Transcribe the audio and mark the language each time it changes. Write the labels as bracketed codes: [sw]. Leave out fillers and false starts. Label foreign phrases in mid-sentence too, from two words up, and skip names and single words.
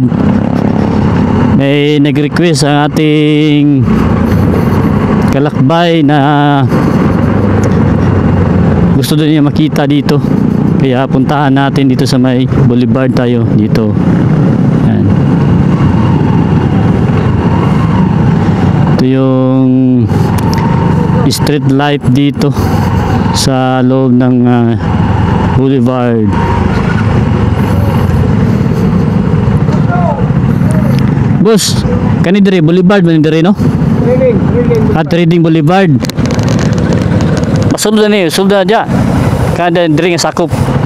[tl] May nag-request ang ating kalakbay na gusto din niya makita dito. Kaya puntahan natin dito sa may boulevard tayo dito. Yan. Ito yung street light dito sa loob ng boulevard. [ceb] Boss, kani dire boulevard man dire no? Trading boulevard. Pasulda ni, sulda dia. Kada dire nga sakop, no?